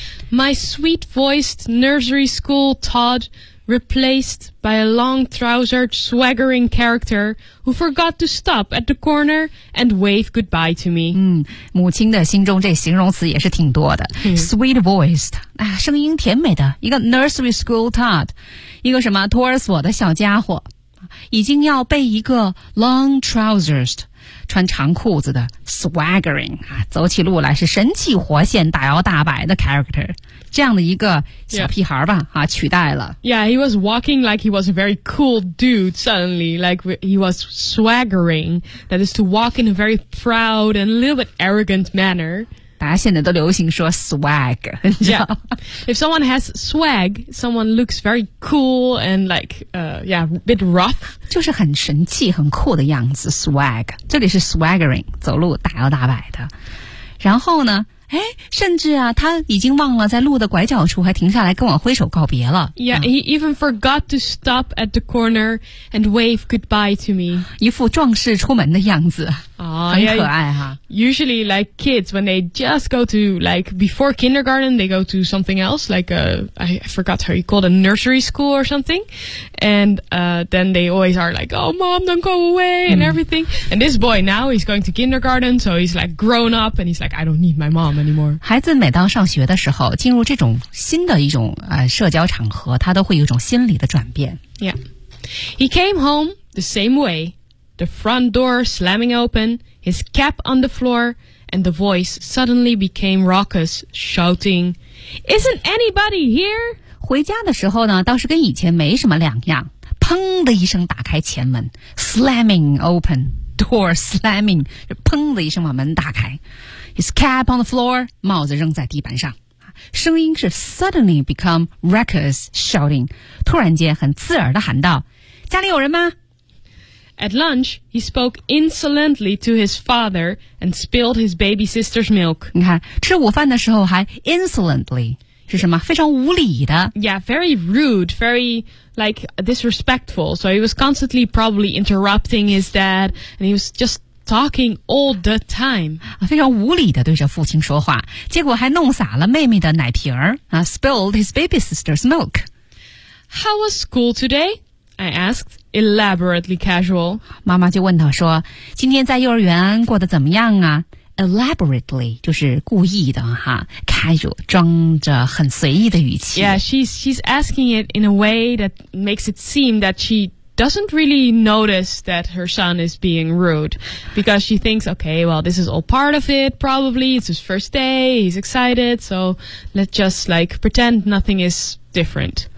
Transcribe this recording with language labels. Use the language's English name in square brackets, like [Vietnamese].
[English] My sweet-voiced nursery school Todd replaced by a long-trousered swaggering character who forgot to stop at the corner and wave goodbye to me. [Chinese] 母亲的心中这形容词也是挺多的。 [English] Sweet-voiced, [Chinese] 声音甜美的一个 [English] nursery school Todd, [Chinese] 一个什么托儿所的小家伙，已经要被一个 [English] long-trousered, [Chinese] 穿长裤子的 swaggering 啊，走起路来是神气活现、大摇大摆的 character， 这样的一个小屁孩吧、yeah. 啊，取代了。 [English] Yeah, he was walking like he was a very cool dude. Suddenly, like he was swaggering. That is to walk in a very proud and a little bit arrogant manner. [Chinese] 大家现在都流行说 swag. [English] Yeah, if someone has swag, someone looks very cool and like yeah, a bit rough. [Chinese] 就是很神气很酷的样子 swag 这里是 swaggering 走路大摇大摆的然后呢哎，甚至啊他已经忘了在路的拐角处还停下来跟我挥手告别了 [English] Yeah,、he even forgot to stop at the corner and wave goodbye to me [Chinese] 一副壮士出门的样子、很可爱哈 [English] Usually like kids when they just go to like before kindergarten they go to something else like I forgot how you call it a nursery school or something and then they always are like oh mom don't go away and everything、and this boy now he's going to kindergarten so he's like grown up and he's like I don't need my momAnymore. [Chinese] 孩子每当上学的时候进入这种新的一种、社交场合他都会有一种心理的转变 [English] Yeah, He came home the same way The front door slamming open His cap on the floor And the voice suddenly became raucous Shouting Isn't anybody here? [Chinese] 回家的时候呢倒是跟以前没什么两样砰的一声打开前门 [English] Slamming open Door slamming [Chinese] 砰的一声把门打开 [English] His cap on the floor, [Chinese] 帽子扔在地板上。声音是 [English] suddenly become raucous shouting, [Chinese] 突然间很刺耳地喊道家里有人吗 [English] ?At lunch, he spoke insolently to his father and spilled his baby sister's milk. [Chinese] 你看吃午饭的时候还 insolently, 是什么非常无礼的。 [English] Yeah, very rude, very... like disrespectful so he was constantly probably interrupting his dad and he was just talking all the time [Chinese] 非常无理的对着父亲说话结果还弄洒了妹妹的奶瓶儿、 [English] spilled his baby sister's milk How was school today? I asked elaborately casual [Chinese] 妈妈就问他说今天在幼儿园过得怎么样啊 elaborately 就是故意的哈装着很随意的语气 [English] Yeah, she's asking it in a way that makes it seem that she doesn't really notice that her son is being rude because she thinks, okay, well, this is all part of it probably, it's his first day, he's excited so let's just like pretend nothing is different